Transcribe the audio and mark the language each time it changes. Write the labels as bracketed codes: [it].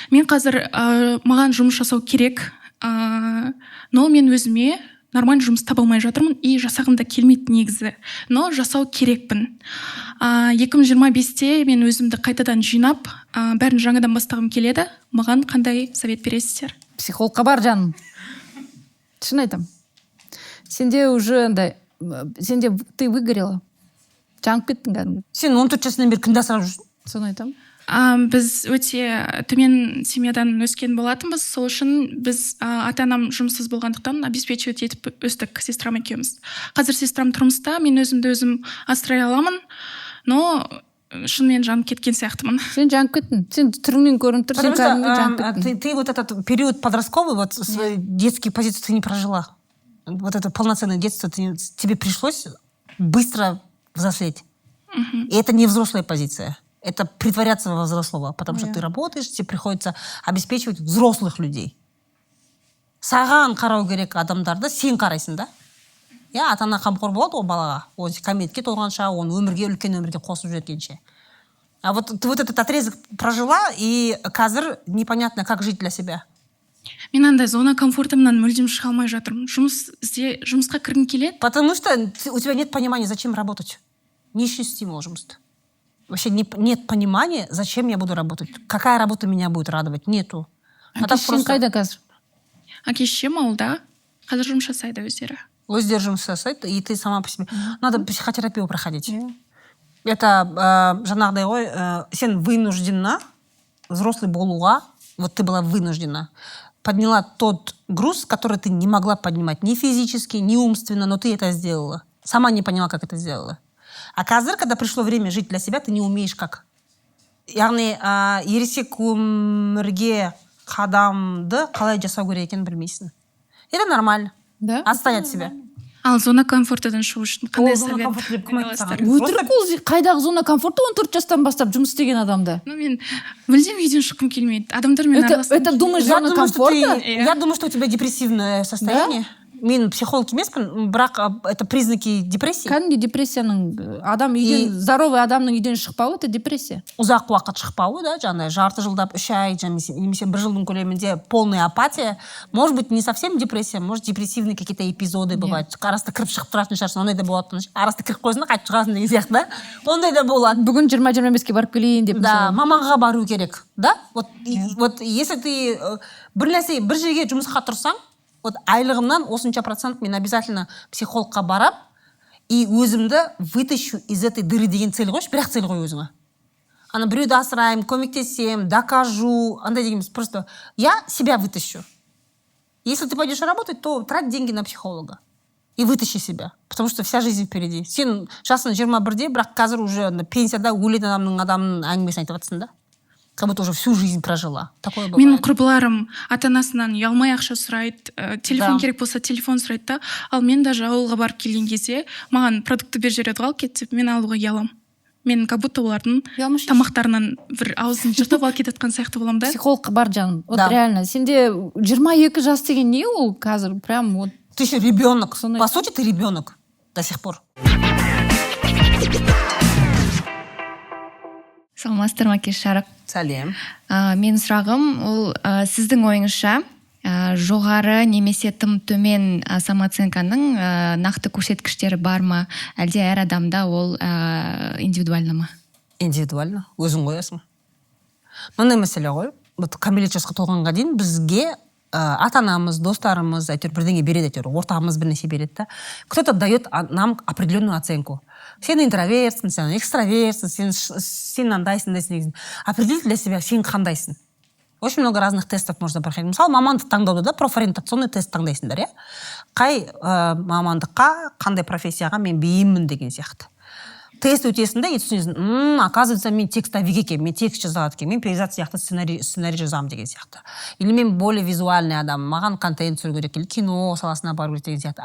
[kk] Мен қазір маған жұмыс жасау керек, но мен өзіме нормально жұмыс таба алмай жатырмын и жасағым да келмейді негізі. Но жасау керекпін. 2025-те мен өзімді қайтадан жинап, бәрін жаңадан бастағым келеді. Маған қандай совет бересіздер? Психологқа бар жаным. Шын айтам. Сенде уже андай, сенде [ru] ты выгорела. [kk] Жаңып кеттің кәдімгі. Сен 14 жасынан бері кімді асырап жүрсің? Соны айтам. Біз өте төмен семьядан өскен болатынбыз, сол үшін біз ата-анам жұмыссыз болғандықтан обеспечивать етіп өстік сестрам екеуміз. Қазір сестрам тұрмыста, мен өзімді өзім асырай аламын, но шынымен жанып кеткен сияқтымын. Сен жанып кеттің, сен түріңнен көрініп тұр, сен кәдімгі жанып кеттің. [ru] Ты вот этот период подростковый, вот свои детские позиции ты не прожила. Вот это полноценное детство, тебе пришлось быстро взрослеть. И это не взрослая позиция. Это притворяться во взрослого, потому что ты работаешь, тебе приходится обеспечивать взрослых людей. [kk] Саған қарау керек адамдарды сен қарайсың да. Ата-ана қамқор болады ол балаға. Оны кәмелетке толғанша, оны өмірге, үлкен өмірге қосып жүргенше. [ru] А вот ты вот этот отрезок прожила, и қазір непонятно, как жить для себя. [kk] Мен андай зона комфортымнан мүлдем шыға алмай жатырмын. Жұмысқа кіргім келеді. [ru] Потому что у тебя нет понимания, зачем работать. Не ищи стимул жұмысты. Вообще нет понимания, зачем я буду работать. Какая работа меня будет радовать. Нету. [kk] Әке-шешең қайда қазір? Әке-шешем ауылда. Қазір жұмыс жасайды өздері. Өздері жұмыс жасайды, [ru] и ты сама по себе. Надо психотерапию проходить. Это [kk] жаңағыдай ғой, сен [ru] вынуждена [kk] взрослый болуға, [ru] вот ты была вынуждена, подняла тот груз, который ты не могла поднимать ни физически, ни умственно, но ты это сделала. Сама не поняла, как это сделала. А қазір, когда пришло время жить для себя, ты не умеешь как. [kk] Яғни ересек өмірге қадамды қалай жасау керек екенін білмейсің. [ru] Это нормально. Да? Отстань от себя. [kk] Ал зона комфортадан шығу үшін қандай совет бересіздер? Өтірік ол қайдағы зона комфорта 14 жастан бастап жұмыс істеген адамда. Ну, мен мүлдем үйден шыққым келмейді. Адамдармен араласқым. [ru] Это думаешь зона комфорта? Я думаю, что у тебя депрессивное состояние. [kk] Мен психолог емеспін, бірақ [ru] это признаки депрессии. [kk] Кәдімгі депрессияның адам үйден, здоровый адамның үйден шықпауы, это депрессия. Ұзақ уақыт шықпауы, да, жаңағы жарты жылдап, 3 ай, немесе 1 жылдың көлемінде [ru] полная апатия. Может быть, не совсем депрессия, может, депрессивные какие-то эпизоды бывают. [kk] Арасында кіріп шығып тұратын шығарсың, ондай да болады. Арасында кіріп қойсың, қайтып шығасың деген сияқты, да? Ондай да болады. Бүгін 20-25-ке барып келейін деп. Да, маманға бару керек, да? [ru] Вот если ты [kk] бір жерге жұмысқа тұрсаң, вот айлығымнан осынша процент мен обязательно психологқа барам и өзімді [ru] вытащу из этой дыры [kk] деген цель қойшы, бірақ цель қой өзіңе. Ана біреуді асыраймын, көмектесем, докажу, андай деген [ru] просто я себя вытащу. Если ты пойдешь работать, то трать деньги на психолога и вытащи себя, потому что вся жизнь впереди. [kk] Сен жасың 21-де, бірақ қазір уже пенсияда өлетін адамның әңгімесін айтып жатсың да. [ru] Как будто уже всю жизнь прожила. Такое бывает. [kk] Менің құрбыларым ата-анасынан ұялмай ақша сұрайды, телефон керек болса телефон сұрайды да, ал мен даже ауылға барып келген кезде маған продукты беріп жібереді ғой, кет деп, мен алуға ұялам. Мен [ru] как будто [kk] олардың тамақтарынан бір аузын жыртып алып кетіп жатқан сияқты боламын да. Психологқа бар жаным. [ru] Вот реально, [kk] сенде 22 жас деген не ол қазір? [ru] Прям вот. Ты еще ребенок. По сути, ты ребенок до сих пор. [kk] Саламатсыздар ма, Кеш Жарық? Сәлем. Менің сұрағым, ол сіздің ойыңызша жоғары немесе тым төмен самооценканың нақты көрсеткіштері бар ма, әлде әр адамда ол индивидуально ма? Индивидуально, өзің қоясың. Мындай мәселе ғой, кәмелет жасқа толғанға дейін бізге ата-анамыз, достарымыз әйтеуір бірдеңе береді, әйтеуір ортамыз бір нәрсе береді да. [ru] Кто-то дает нам определенную оценку. [kk] Сен интровертсің, сен экстравертсің, сен андайсың. [ru] Определить для себя, [kk] сен қандайсың. [ru] Очень много разных тестов можно проходить. [kk] Мысалы, мамандық таңдауда да профориентационный тест таңдайсыңдар, иә? Қай мамандыққа, қандай профессияға мен бейіммін деген сияқты. Тест өтесің да, и түсінесің, оказывается, мен текстовик екенмін, мен текст жазады екенмін, мен перизат сияқты сценарий жазамын деген сияқты. Или мен [ru] более визуальный [kk] адам, маған контент түсіру керек, или кино саласына бару керек деген сияқты.